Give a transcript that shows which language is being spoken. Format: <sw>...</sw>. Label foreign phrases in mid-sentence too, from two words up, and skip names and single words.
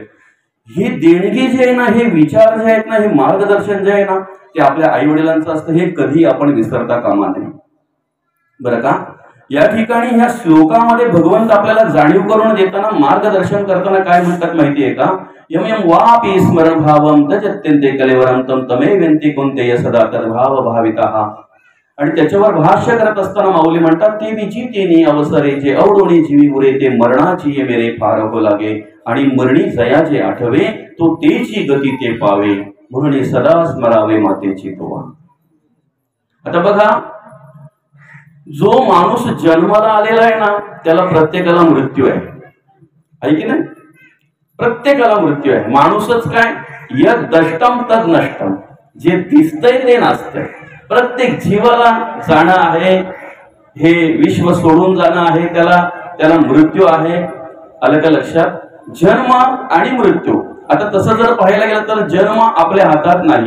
<mr>ही देणगी जे आहे ना, हे विचार जे आहेत ना, हे मार्गदर्शन जे आहे ना, ते आपल्या आई वडिलांचं असतं, हे कधी आपण विसरता कामा नये, बरं का. या ठिकाणी ह्या श्लोकामध्ये भगवंत आपल्याला जाणीव करून देताना, मार्गदर्शन करताना काय म्हणतात माहितीये का?</mr> <sa>यम यम वापी स्मरण भावम तजत्यंते कलेवरम तम तमे व्यंती कोणते सदा तद्भाव भाविता.</sa> <mr>आणि त्याच्यावर भाष्य करत असताना माऊली म्हणतात, ते विची तेनी अवसरे जे अवडोणी जीवी उरे, ते मरणाची ये मेरे फार हो लागे, आणि मरणी जया जे आठवे, तो तेची गती ते पावे, म्हणून सदा स्मरावे मातेची तोवा. आता बघा, जो माणूस जन्माला आलेला आहे ना, त्याला प्रत्येकाला मृत्यू आहे की नाही? प्रत्येकाला मृत्यू आहे. माणूसच काय,</mr> <sa>यद दष्टम तद नष्टम,</sa> <mr>जे दिसतंय ते नसतंय. प्रत्येक जीवाला जाणं आहे, हे विश्व सोडून जाणं आहे, त्याला मृत्यू आहे. आलं का लक्षात? जन्म आणि मृत्यू. आता तसं जर पाहायला गेलं तर जन्म आपल्या हातात नाही.</mr>